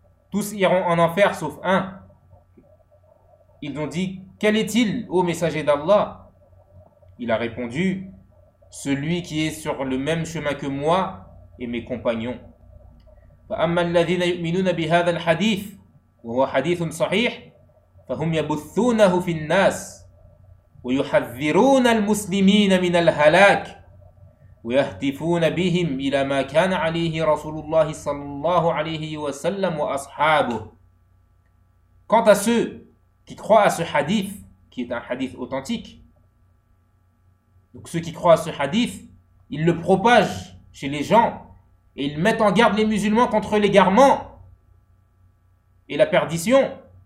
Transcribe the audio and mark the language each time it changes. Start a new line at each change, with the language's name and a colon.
French: Tous iront en enfer sauf un. Ils ont dit, quel est-il, ô messager d'Allah? Il a répondu, celui qui est sur le même chemin que moi et mes compagnons.
Arabic: فَأَمَّا الَّذِينَ يُؤْمِنُونَ بِهَذَا الْحَدِيثِ وهو حديث صحيح فهم يبثونه في الناس ويحذرون المسلمين من الهلاك ويهتفون بهم إلى ما كان عليه رسول الله صلى الله عليه وسلم وأصحابه.
French: Quant à ceux qui croient à ce hadith, qui est un hadith authentique, donc ceux qui croient à ce hadith, ils le propagent chez les gens et ils mettent en garde les musulmans contre l'égarement et la perdition.